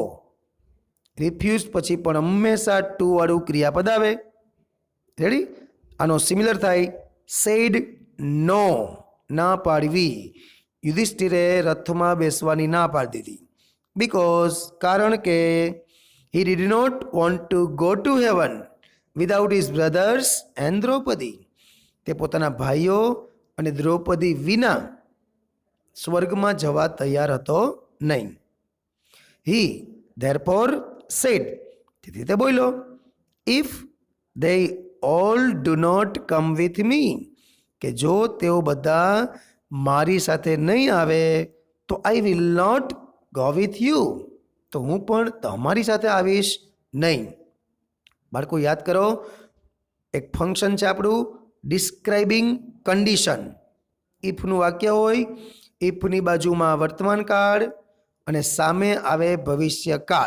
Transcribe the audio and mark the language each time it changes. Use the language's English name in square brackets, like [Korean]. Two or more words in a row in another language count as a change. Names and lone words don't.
[Gujarati] રિફ્યુઝડ પછી પણ હંમેશા ટુ વાળું ક્રિયાપદ આવે. રેડી? આનો સિમિલર થાય [English] said no, [Gujarati] ના પાડવી. યુધિષ્ઠિરે રથમાં બેસવાની ના પાડી દીધી. બિકોઝ, કારણ કે [English] he did not want to go to heaven without his brothers and [Gujarati] દ્રૌપદી, તે પોતાના ભાઈઓ અને દ્રૌપદી વિના સ્વર્ગમાં જવા તૈયાર હતો નહીં. [English] he therefore said, [Gujarati] તેથી તે બોલ્યો, [English] if they all do not come with me, [Gujarati] કે જો તેઓ બધા મારી સાથે નહીં આવે તો [English] I will not go with you, [Gujarati] તો હું પણ તમારી સાથે આવીશ નહીં. બાળકો યાદ કરો, એક ફંક્શન છે આપણું [English] describing condition. [Gujarati] ઇફનું વાક્ય હોય, ઇફની બાજુમાં વર્તમાન કાળ અને સામે આવે ભવિષ્ય કાળ.